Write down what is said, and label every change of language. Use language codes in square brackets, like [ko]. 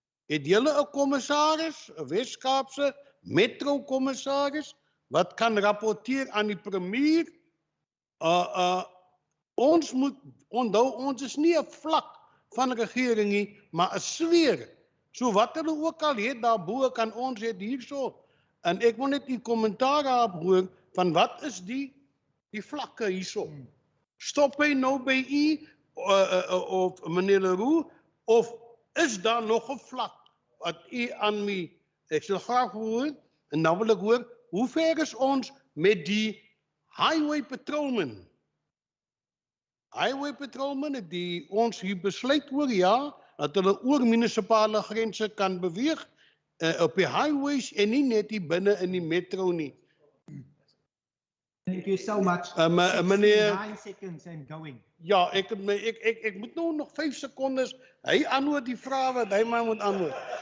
[af] Het julle 'n kommissaris, 'n Wes-Kaapse metrokommissaris, wat kan rapporteer aan die premier? Ons moet onthou, ons is nie 'n vlak van regering nie, maar 'n sfeer. So wat hulle ook al het daarbo, kan ons het hierso. En ek wil net die kommentaar daarop hoor van wat is die vlakke hierso. Stop hy nou by u of meneer Leroux, of is daar nog 'n vlak wat u aan my, ek sal graag hoor, en dan wil ek hoor, hoe ver is ons met die highway patrolman? Highway patrolman het ons hier besluit oor, ja, dat hulle oor munisipale grense kan beweeg op die highways en nie net hier binne in die metro nie. [en] Thank you so much. [af] Meneer, [en] 9 seconds and going. [af] ja, ek moet nou nog 5 sekondes. Hy antwoord die vrae wat hy maar moet antwoord.